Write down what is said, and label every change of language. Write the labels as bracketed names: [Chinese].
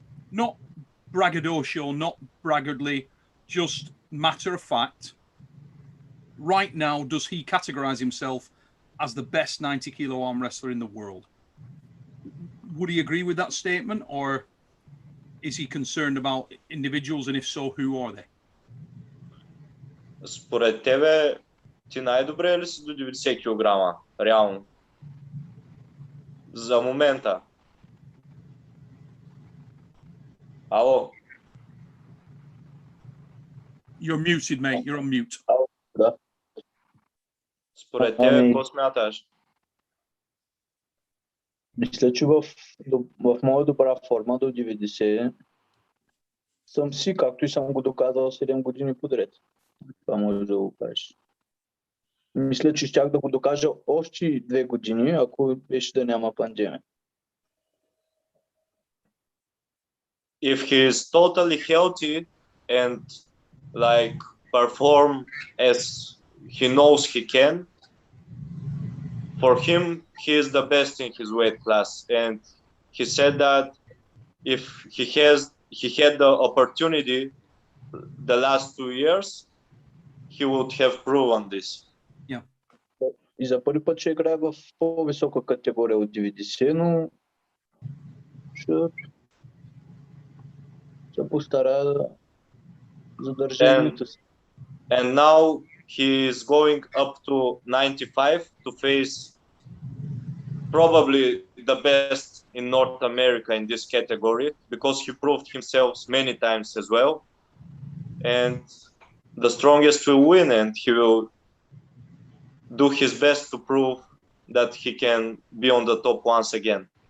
[English] Not braggadocio, not braggadly, just matter of fact. Right now, does he categorize himself as the best 90 kilo arm wrestler in the world? Would he agree with that statement, or is he concerned about individuals, and if so, who are they? [Bulgarian] Според тебе, ти най-добре ли си до 90 кг? Реално. За момента. Ало? [English] You're muted, mate. You're on mute. [Bulgarian] Да. Според тебе, какво смяташ? Мисля, че в моя добра форма до 90 съм си, както и съм го доказал 7 години подред. Това може да го кажеш. Мисля, че щях да го докажа още 2 години, ако беше да няма пандемия. [English] If he is totally healthy and like perform as he knows he can, for him, he is the best in his weight class. And he said that if he had the opportunity the last 2 years, he would have proven this. Yeah. [Bulgarian] И за първи път ще играе в по-висока категория от 90, но ще се постарая да задържа лимита си. [English] And now he is going up to 95 to face probably the best in North America in this category, because he proved himself many times as well. And the strongest will win, and he will do his best to prove that he can be on the top once again.